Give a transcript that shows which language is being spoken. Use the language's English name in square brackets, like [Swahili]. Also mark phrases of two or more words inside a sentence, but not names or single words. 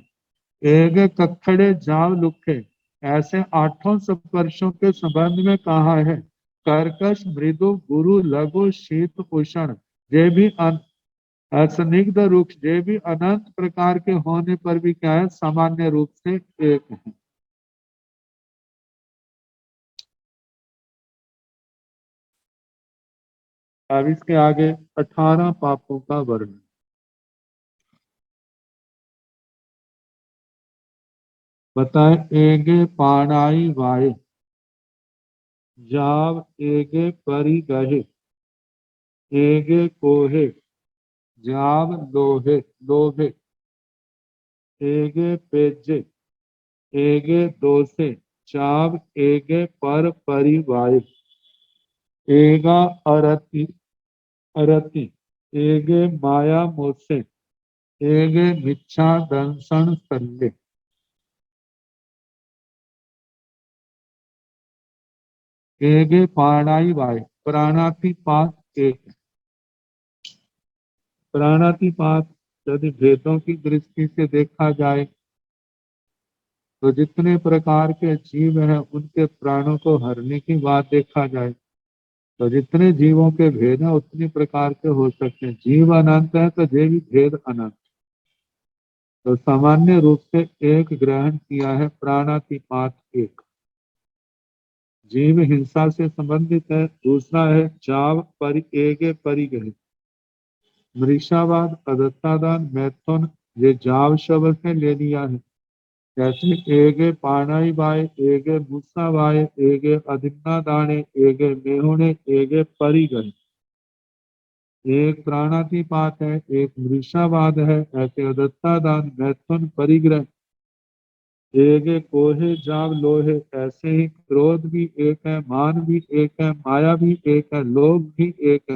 [Prakrit languages] एक कखड़े जाव लुखे, [Hindi] ऐसे आठों स्पर्शों के संबंध में कहा है, कर्कश मृदु गुरु लघु शीत उष्ण, ये भी असनिग्ध रूप, ये भी अनंत प्रकार के होने पर भी क्या है, सामान्य रूप से एक है। अब इसके आगे 18 पापों का वर्णन। [Prakrit languages] बताए एगे पाणाई वाय, जाव एगे परि गहे, एगे कोहे, जाव लोहे लोभे, एगे पेजे, एगे दोषे, चाव एगे पर परिवाय, एगा अरति अरति, एगे माया मोसे, एगे मिच्छा दंसन सल्ले। एगे प्राणाई वाय, [Hindi] प्राणातिपात एक। प्राणातिपात यदि भेदों की दृष्टि से देखा जाए तो जितने प्रकार के जीव हैं उनके प्राणों को हरने की बात देखा जाए तो जितने जीवों के भेद हैं उतनी प्रकार के हो सकते हैं। जीव अनंत है तो ये भी भेद अनंत। तो सामान्य रूप से एक ग्रहण किया है प्राणातिपात एक। जीव हिंसा से संबंधित है। दूसरा है [Prakrit languages] जाव परि एगे परिग्रह। [Hindi] मृषावाद, अदत्तादान, मैथुन ये जाव शब्द से ले लिया है। [Prakrit languages] जैसे एगे पाणाई बाय, एगे मूसा बाय, एगे अधिन्ना दाने, एगे मेहुणे, एगे परिग्रह। [Hindi] एक प्राणातिपात है, एक मृषावाद है। ऐसे अदत्तादान, मैथुन, परिग्रह। [Prakrit languages] एगे कोहे जाव लोहे, [Hindi] ऐसे ही क्रोध भी एक है, मान भी एक है, माया भी एक है, लोभ भी एक है।